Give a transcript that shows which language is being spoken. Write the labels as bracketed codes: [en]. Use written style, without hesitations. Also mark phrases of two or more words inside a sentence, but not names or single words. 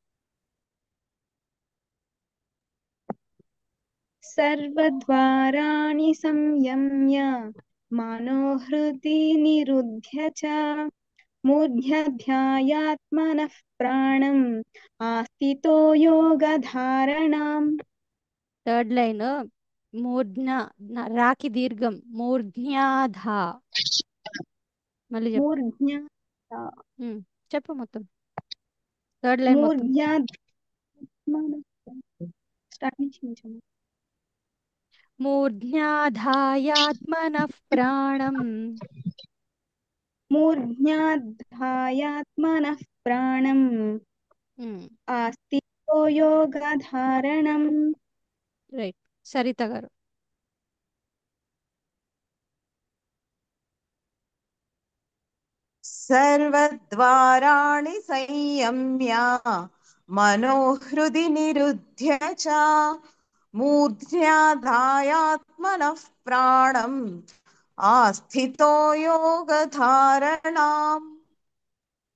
[sa] सर्वद्वाराणि संयम्य मनोहृदि निरुध्य च मूर्ध्याध्यायात्मनः प्राणम् आस्थितो योगधारणाम्. [en] third line [te] మూర్ధ్న రాకి దీర్ఘం మూర్ధ్యాధా. మళ్ళీ చెప్పు. చెప్పు మొత్తం [en] third line [te] మొత్తం. [sa] మూర్ధ్యాధాయాత్మనః ప్రాణం मूर्ध्याधायात्मनः प्राणम् आस्थितो योगधारणम्. [te] రైట్. సరిత గారు [sa] सर्वद्वाराणि संयम्य मनोहृदि निरुध्य च मूर्ध्याधायात्मनः प्राणम् आस्थितो योगधारणाम्.